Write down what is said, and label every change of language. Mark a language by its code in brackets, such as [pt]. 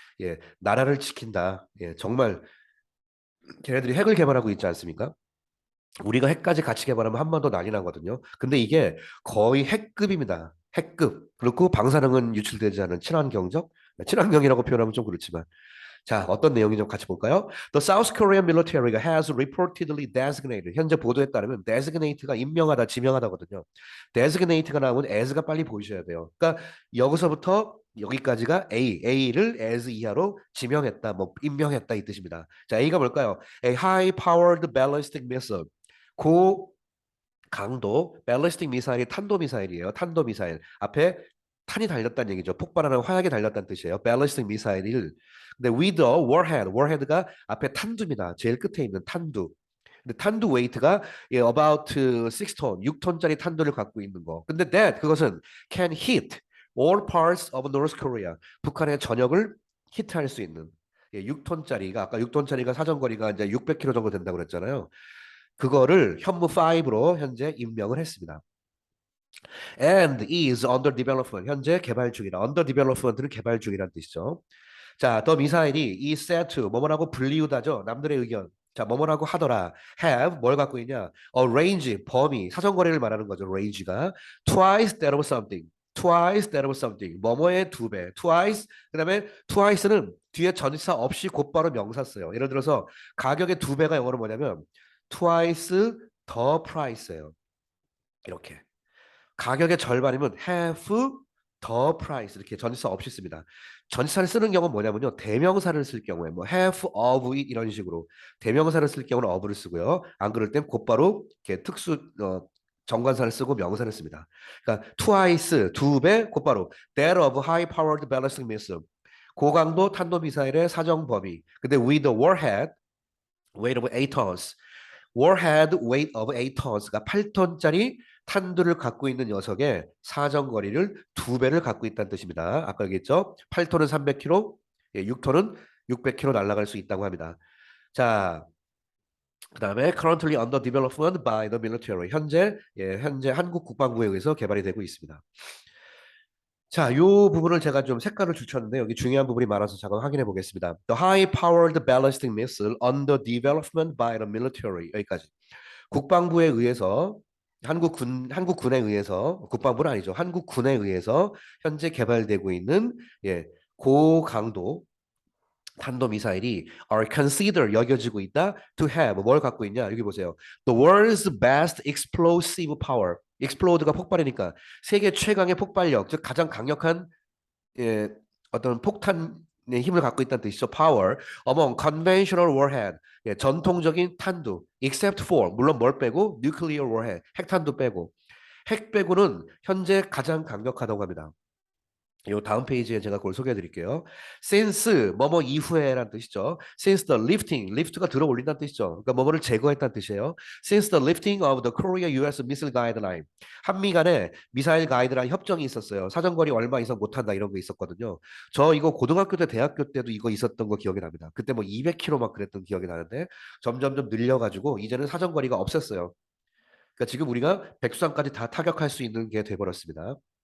[ko] 예, 나라를 지킨다. 예, 정말 걔네들이 핵을 개발하고 있지 않습니까? 우리가 핵까지 같이 개발하면 한 번 더 난리 나거든요. 근데 이게 거의 핵급입니다. 핵급. 그리고 방사능은 유출되지 않은 친환경적? 친환경이라고 표현하면 좀 그렇지만. 자, 어떤 내용인지 좀 같이 볼까요? [en] The South Korean military has reportedly designated. [ko] 현재 보도에 따르면 designate가 임명하다, 지명하다거든요. designate가 나오면 as가 빨리 보이셔야 돼요. 그러니까 여기서부터 여기까지가 A를 as 이하로 지명했다, 뭐 임명했다 이 뜻입니다. 자, A가 뭘까요? [en] A high-powered ballistic missile. [ko] 고 강도 ballistic 미사일이 탄도 미사일이에요. 탄도 미사일. 앞에 탄이 달렸다는 얘기죠. 폭발하는 화약이 달렸다는 뜻이에요. ballistic 미사일을. 근데 [en] with a warhead, [ko] warhead가 앞에 탄두입니다. 제일 끝에 있는 탄두. 근데 탄두 웨이트가 about 6톤, 6톤짜리 탄두를 갖고 있는 거. 근데 [en] that [ko] 그것은 [en] can hit all parts of North Korea. [ko] 북한의 전역을 히트할 수 있는 6톤짜리가 아까 6톤짜리가 사정거리가 이제 600km 정도 된다고 그랬잖아요. 그거를 현무 5로 현재 임명을 했습니다. [en] And is under development. [ko] 현재 개발 중이다. [en] under development [ko] 는 개발 중이라는 뜻이죠. 자, 더 미사일이 [en] is said to [ko] 뭐뭐라고 불리우다죠. 남들의 의견. 자, 뭐뭐라고 하더라. have 뭘 갖고 있냐? range 범위 사정거리를 말하는 거죠. [en] range가 twice that of something. twice that of something. [ko] 뭐뭐의 두 배. twice 그다음에 twice는 뒤에 전치사 없이 곧바로 명사 써요. 예를 들어서 가격의 두 배가 영어로 뭐냐면 [en] twice the price [ko] 예요. 이렇게. 가격의 절반이면 [en] half the price [ko] 이렇게 전치사 없이 씁니다. 전치사를 쓰는 경우는 뭐냐면요. 대명사를 쓸 경우에 뭐 [en] half of it [ko] 이런 식으로 대명사를 쓸 경우는 of를 쓰고요. 안 그럴 땐 곧바로 이렇게 정관사를 쓰고 명사를 씁니다. 그러니까 twice 두 배 곧바로 [en] that of high powered ballistic missile [ko] 고강도 탄도 미사일의 사정 범위. 근데 [en] with a warhead weight of 8 tons [ko] warhead weight of 8 tons가 8톤짜리 탄두를 갖고 있는 녀석의 사정거리를 두 배를 갖고 있다는 뜻입니다. 아까 얘기했죠? 8톤은 300km, 6톤은 600km 날아갈 수 있다고 합니다. 자, 그다음에 [en] currently under development by the military. [ko] 현재 한국 국방부에 의해서 개발이 되고 있습니다. 자, 이 부분을 제가 좀 색깔을 줄쳤는데 여기 중요한 부분이 많아서 잠깐 확인해 보겠습니다. [en] The high-powered ballistic missile under development by the military. [ko] 여기까지. 국방부에 의해서 한국군에 의해서 국방부는 아니죠. 한국군에 의해서 현재 개발되고 있는 고강도 탄도미사일이 [en] are considered [ko] 여겨지고 있다 [en] to have [ko] 뭘 갖고 있냐 여기 보세요. [en] The world's best explosive power. [ko] explode가 폭발이니까 세계 최강의 폭발력 즉 가장 강력한 예, 어떤 폭탄의 힘을 갖고 있다는 뜻이죠. [en] Power among conventional warhead [ko] 전통적인 탄두 [en] except for [ko] 물론 뭘 빼고 [en] nuclear warhead [ko] 핵탄두 빼고 핵 빼고는 현재 가장 강력하다고 합니다. 요 다음 페이지에 제가 그걸 소개해 드릴게요. since 뭐뭐 이후에라는 뜻이죠. [en] since the lifting, [ko] lift가 들어 올린다는 뜻이죠. 그러니까 뭐뭐를 제거했다는 뜻이에요. [en] since the lifting of the Korea-US missile guideline. [ko] 한미 간에 미사일 가이드라인 협정이 있었어요. 사정거리 얼마 이상 못한다 이런 거 있었거든요. 저 이거 고등학교 때 대학교 때도 이거 있었던 거 기억이 납니다. 그때 뭐 200km 막 그랬던 기억이 나는데 점점점 늘려가지고 이제는 사정거리가 없었어요. 그러니까 지금 우리가 백두산까지 다 타격할 수 있는 게 돼버렸습니다.